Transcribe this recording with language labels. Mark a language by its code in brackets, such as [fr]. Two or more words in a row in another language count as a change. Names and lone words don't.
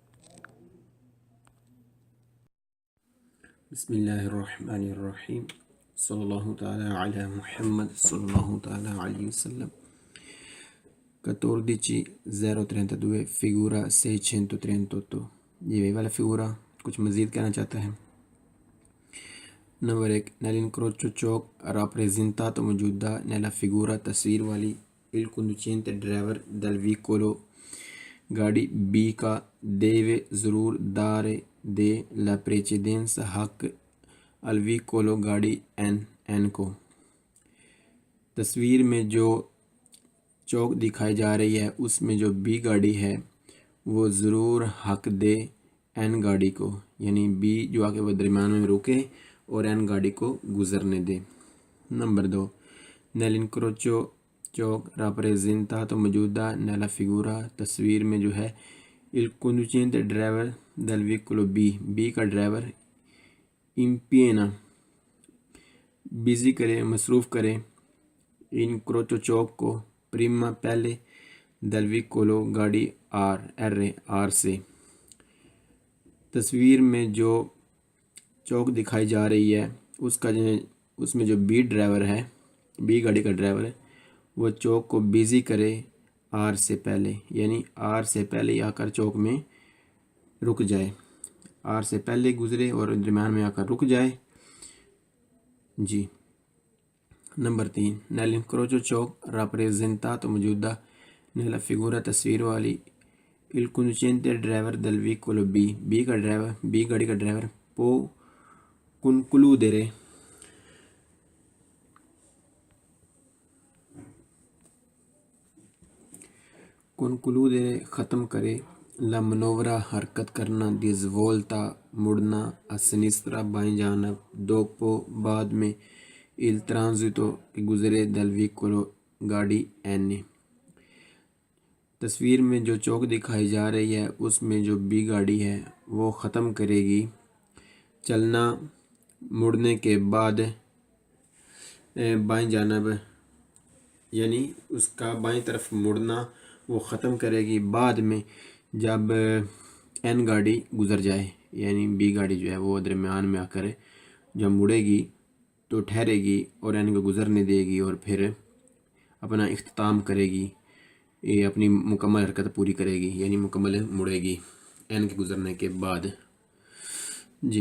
[ar] بسم اللہ الرحمن الرحیم، صلی اللہ تعالی علی محمد صلی اللہ تعالی علیہ وسلم۔ [it] 14 032 figura 638۔ [ur] یہ والا figura کچھ مزید کہنا چاہتا ہے۔ نمبر 1، [it] nell'incrocio ciò rappresentato موجودہ nella figura [ur] تصویر والی [it] il conducente driver del veicolo [ur] گاڑی B کا [it] deve ضرور dare la precedenza حق al veicolo [ur] گاڑی N کو۔ تصویر میں جو چوک دکھائی جا رہی ہے اس میں جو B گاڑی ہے وہ ضرور حق دے N گاڑی کو، یعنی B جو آ کے وہ درمیان میں روکے اور N گاڑی کو گزرنے دے۔ نمبر 2، nell'incrocio چوک rappresentato موجودہ [it] nella figura [ur] تصویر میں جو ہے [it] il conducente [ur] driver [it] del veicolo [ur] B کا ڈرائیور impiena بزی کرے، مصروف کرے incrocio چوک کو prima پہلے [it] del veicolo [ur] گاڑی R سے۔ تصویر میں جو چوک دکھائی جا رہی ہے اس میں جو B ڈرائیور ہے، B گاڑی کا ڈرائیور ہے، وہ چوک کو بیزی کرے R سے پہلے، یعنی R سے پہلے آ کر چوک میں رک جائے، R سے پہلے گزرے اور درمیان میں آ کر رک جائے جی۔ نمبر 3، [it] nell'incrocio چوک rappresentato موجودہ nella figura [ur] تصویر والی [it] il conducente driver del veicolo [ur] B کا ڈرائیور، B گاڑی کا ڈرائیور [it] può concludere [ur] ختم کرے [it] la manovra [ur] حرکت کرنا [it] di svolta [ur] مڑنا [it] a sinistra [ur] بائیں جانب dopo بعد میں [it] il transito [ur] کہ گزرے [it] del veicolo [ur] گاڑی N۔ تصویر میں جو چوک دکھائی جا رہی ہے اس میں جو B گاڑی ہے وہ ختم کرے گی چلنا مڑنے کے بعد بائیں جانب، یعنی اس کا بائیں طرف مڑنا وہ ختم کرے گی بعد میں جب N گاڑی گزر جائے، یعنی B گاڑی جو ہے وہ درمیان میں آ کر جب مڑے گی تو ٹھہرے گی اور N کو گزرنے دے گی اور پھر اپنا اختتام کرے گی، یہ اپنی مکمل حرکت پوری کرے گی، یعنی مکمل مڑے گی N کے گزرنے کے بعد جی۔